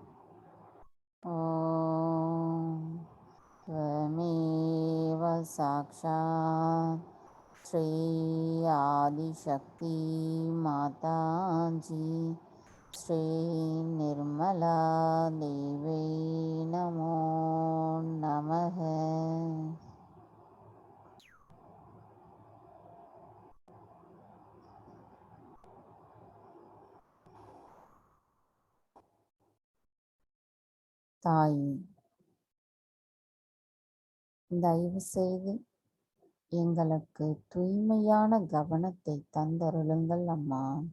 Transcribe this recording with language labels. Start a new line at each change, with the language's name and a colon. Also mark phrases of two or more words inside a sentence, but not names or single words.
Sanskrit: ஓம் त्वमेव साक्षात् श्री आदिशक्ति माताजी श्री निर्मला देवी नमो नमः.
Tamil: தாய் தயவு செய்து எங்களுக்கு தூய்மையான கவனத்தை தந்தருளுங்கள் அம்மா.